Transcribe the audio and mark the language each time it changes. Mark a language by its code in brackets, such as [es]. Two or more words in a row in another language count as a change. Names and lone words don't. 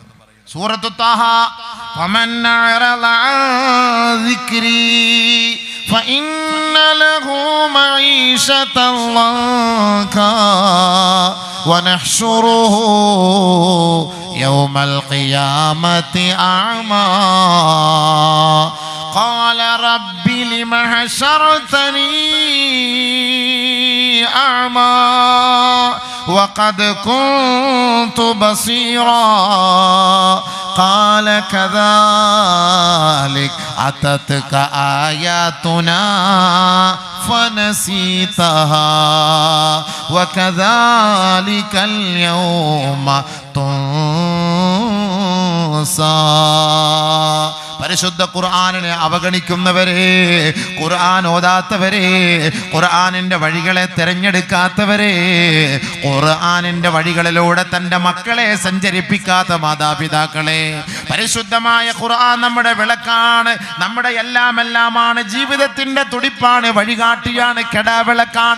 [ar] سورة طه، فمن أعرض عن ذكري فإن له معيشة ضنكا ونحشره يوم القيامة أعمى قال رب لم حشرتني أعمى وقد كنت بصيرا قال كذلك أتتك آياتنا فنسيتها وكذلك اليوم تنسى. [ml] പരിശുദ്ധ ഖുർആനിനെ അവഗണിക്കുന്നവരെ, ഖുർആൻ ഓതാത്തവരെ, ഖുർആനിന്റെ വഴികളെ തിരഞ്ഞെടുക്കാത്തവരെ, ഖുർആനിന്റെ വഴികളിലൂടെ തൻ്റെ മക്കളെ സഞ്ചരിപ്പിക്കാത്ത മാതാപിതാക്കളെ, പരിശുദ്ധമായ ഖുർആൻ നമ്മുടെ വിളക്കാണ്, നമ്മുടെ എല്ലാമാണ്, ജീവിതത്തിന്റെ തുടിപ്പാണ്, വഴികാട്ടിയാണ്, കെടാവിളക്കാണ്.